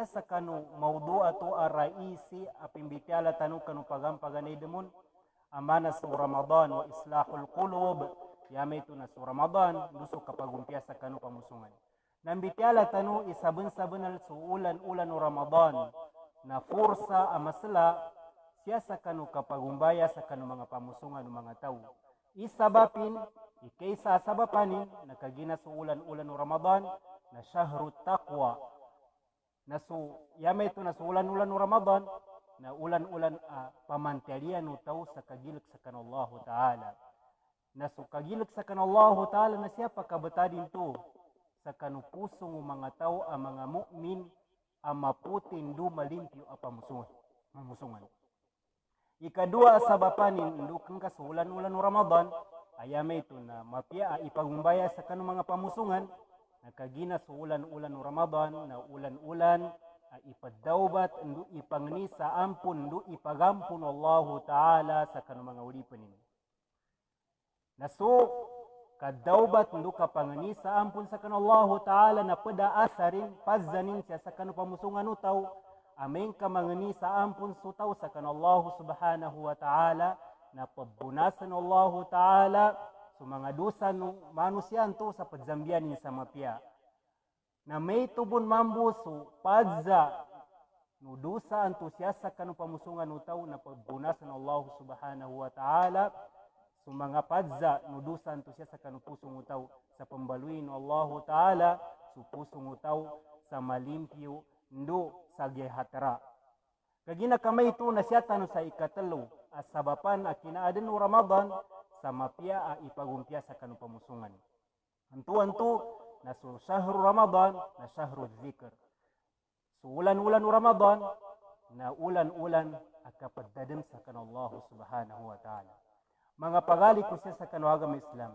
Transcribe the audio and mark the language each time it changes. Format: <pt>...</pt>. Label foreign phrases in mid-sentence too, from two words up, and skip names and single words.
<mdh>sa kanu maudu ato araisi apimbitiala tanu kanu pagampaganay demon amana sa Ramadan wa</mdh> <ar>إصلاح القلوب</ar> <mdh>yama ito na sa Ramadan luso kapagumpiya sa kanu pamusungan nambitiala tanu isabun-sabunal suulan-ulan o Ramadan na fursa amasla siya sa kanu kapagumbaya sa kanu mga pamusungan ng mga tao isabapin ikaysa sabapanin nakagina sa ulan-ulan ng Ramadan na</mdh> <ar>شهر تقوى</ar> <mdh>na su yama ito na sa ulan-ulan ng Ramadan na ulan-ulan pamantalian no tao sa kagilik sa kanallahu ta'ala na su kagilik sa kanallahu ta'ala na siya pakabatadin to sa kanupusong mga tao ang mga mu'min ang maputin do malimpyo pamusungan ikadua sabapanin ndukang ka sa ulan-ulan ng Ramadan ayama ito na mapia ipagumbaya sa kanong mga pamusungan nakagina sa ulan-ulan ng Ramadan na ulan-ulan ipadawbat ndu ipangni sa ampun ndu ipagampun Allahu ta'ala sa kanong mga ulipanin naso kadawbat ndu kapangni sa ampun sa kanong Allahu ta'ala na pada asarin pazzanin siya sa kanong pamusungan utaw aming kamangani sa ampun sutaw sa kanallahu</mdh> <ar>سبحانه وتعالى</ar> <mdh>na pagbunasan Allahu ta'ala sa mga dosa ng manusyan to sa pagzambianin sa mapya na may tubon mambu su padza no dusa antusiasa kanu pamusungan utaw na pagbunasan</mdh> <ar>الله سبحانه وتعالى</ar> <mdh>so mga padza no dusa antusiasa kanu pusong utaw sa pambaluin Allah ta'ala so pusong utaw sa malimpyo ndo sa gihatra kagina kamay ito na siya tano sa ikatalo as sabapan a kinaaden no Ramadan sa mapia a ipagumpya sa kanu pamusungan antu na so</mdh> <ar>شهر رمضان</ar> <mdh>na</mdh> <ar>شهر ذكر</ar> <mdh>so ulan-ulan no Ramadan na ulan-ulan akapadadem sa kanu</mdh> <ar>الله سبحانه وتعالى</ar> <mdh>mga pagali ko siya sa kanu agama Islam</mdh>